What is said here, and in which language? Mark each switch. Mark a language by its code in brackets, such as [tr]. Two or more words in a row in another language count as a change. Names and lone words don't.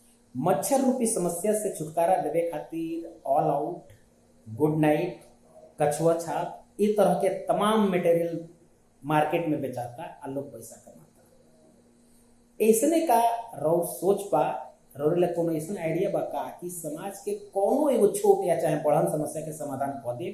[bho] मच्छर रूपी समस्या से छुटकारा देवे खातिर ऑल आउट, गुड नाइट, कछुआ छाप ये तरह के तमाम मटेरियल मार्केट में बेचाता और लोग पैसा कमाता। ऐसने का रौ सोच पा रौरे कोनो ऐसा आइडिया बा का कि समाज के कोनो एगो छोट या चाहे बड़न समस्या के समाधान कर दे।